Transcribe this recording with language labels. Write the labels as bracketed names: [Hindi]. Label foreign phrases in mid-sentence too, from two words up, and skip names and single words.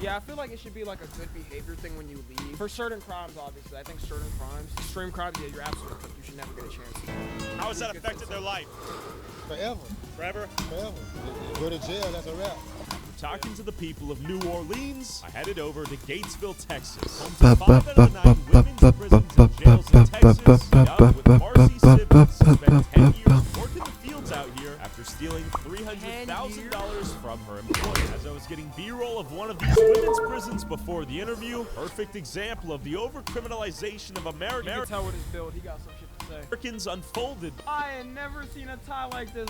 [English] Yeah, I feel like it should be like a good behavior thing when you leave. For certain crimes, obviously. I think certain crimes, extreme crimes, yeah, you're absolutely correct. You should never get a chance. How has that affected their life? Forever. Forever? Forever. Go to jail, that's a wrap. Talking to the people of New Orleans, I headed over to Gatesville, Texas. Home Ba, to ba, 5 ba, out of 9 ba, women's ba, prisons ba, and jails in ba, ba, Texas. ba, ba, Met up with ba, Marcy ba, ba, Simmons, who ba, spent 10 ba, years ba. working the fields out here after stealing $300,000 from her employer. As I was getting B-roll of one of these women's prisons before the interview, perfect example of the over-criminalization of America. You can tell with his build, he got some shit to say. Americans unfolded. I ain't never seen a tie like this.